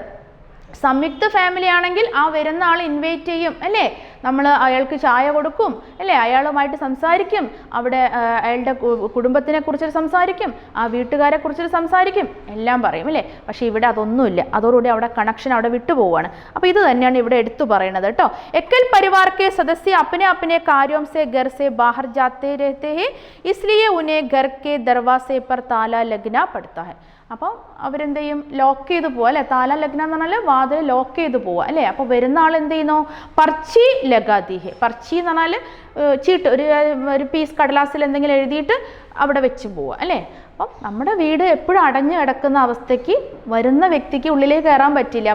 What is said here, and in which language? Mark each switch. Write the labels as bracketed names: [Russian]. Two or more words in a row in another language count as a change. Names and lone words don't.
[Malayalam] സംയുക്ത ഫാമിലി ആണെങ്കിൽ ആ വരുന്ന ആൾ ഇൻവൈറ്റ് ചെയ്യും അല്ലേ, നമ്മൾ അയാൾക്ക് ചായ കൊടുക്കും അല്ലേ, അയാളുമായിട്ട് സംസാരിക്കും, അവിടെ അയാളുടെ കുടുംബത്തിനെ കുറിച്ച് സംസാരിക്കും, ആ വീട്ടുകാരെ കുറിച്ച് സംസാരിക്കും, എല്ലാം പറയും അല്ലേ. പക്ഷേ ഇവിടെ അതൊന്നുമില്ല, അതോടുകൂടി അവിടെ കണക്ഷൻ അവിടെ വിട്ടുപോവാണ്. അപ്പോൾ ഇത് തന്നെയാണ് ഇവിടെ എടുത്തു പറയുന്നത് കേട്ടോ. [Hindi] एकल परिवार के सदस्य अपने अपने कार्यों से घर से बाहर जाते रहते हैं, इसलिए उन्हें घर के दरवाजे पर ताला लगना पड़ता है. [Malayalam] അപ്പോൾ അവരെന്ത് ചെയ്യും, ലോക്ക് ചെയ്ത് പോവുക അല്ലേ. [Hindi] ताला लगना [Malayalam] എന്ന് പറഞ്ഞാൽ വാതിൽ ലോക്ക് ചെയ്ത് പോവുക അല്ലേ. അപ്പോൾ വരുന്ന ആൾ എന്ത് ചെയ്യുന്നു, [Hindi] पर्ची लगाती है. [Malayalam] പർച്ചി എന്ന് പറഞ്ഞാൽ ചീട്ട്, ഒരു പീസ് കടലാസിൽ എന്തെങ്കിലും എഴുതിയിട്ട് അവിടെ വെച്ച് പോവുക അല്ലേ. അപ്പം നമ്മുടെ വീട് എപ്പോഴും അടഞ്ഞു കിടക്കുന്ന അവസ്ഥയ്ക്ക് വരുന്ന വ്യക്തിക്ക് ഉള്ളിലേക്ക് കയറാൻ പറ്റില്ല.